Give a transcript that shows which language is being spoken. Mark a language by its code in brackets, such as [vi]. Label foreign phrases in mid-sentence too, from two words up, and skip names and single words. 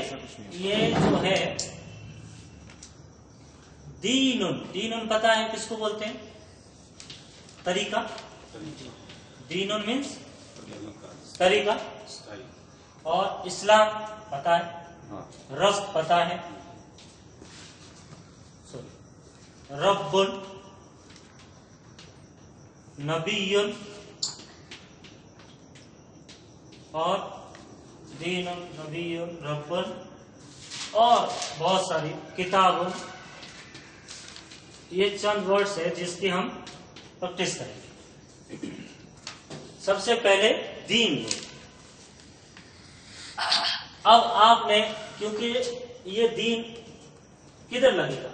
[hi] ये जो है दीनुन पता है किसको बोलते हैं? तरीका। दीनुन मीन्स तरीका। और इस्लाम पता है, रज़्क पता है, रब्बुन, नबीयुन और दीनुन, नबीयुन, रब्बुन, और बहुत सारी किताबुन। ये चंद वर्ड्स है जिसकी हम प्रैक्टिस करेंगे। सबसे पहले दीन। अब आपने, क्योंकि ये दीन किधर लगेगा?